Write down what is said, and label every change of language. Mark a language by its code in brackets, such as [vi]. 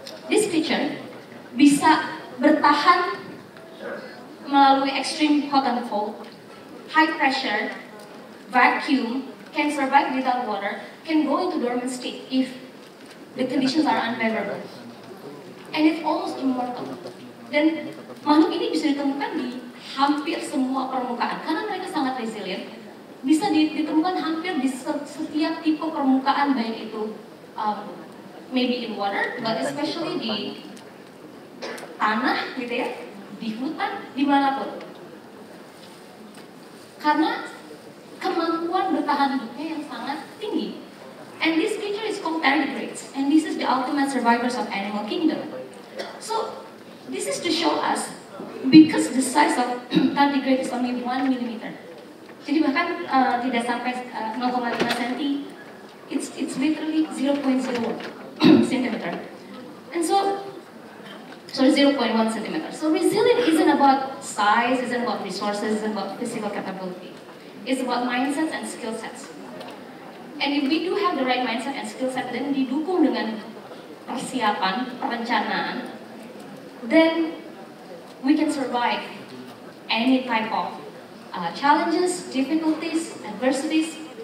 [en] This creature [id] bisa bertahan melalui [en] extreme hot and cold, high pressure, vacuum, can survive without water, can go into dormant state if the conditions are unfavorable. And it's almost immortal. [id] Dan makhluk ini bisa ditemukan di hampir semua permukaan karena mereka sangat resilient. Bisa ditemukan hampir di setiap tipe permukaan, baik itu [en] maybe in water, but especially [id] di tanah gitu ya, di hutan, dimanapun. Karena kemampuan bertahan hidupnya yang sangat tinggi. [en] And this creature is called tardigrades, and this is the ultimate survivors of animal kingdom. So this is to show us, because the size of tardigrade is only 1 millimeter. [id] Jadi bahkan tidak sampai 0,5 cm. [en] It's literally 0.01 centimeter. And so, sorry, 0.1 centimeter. So resilience isn't about size, isn't about resources, isn't about physical capability. It's about mindsets and skill sets. And if we do have the right mindset and skill set, [id] dan didukung dengan persiapan, perencanaan, [en] then we can survive any type of challenges, difficulties, adversities.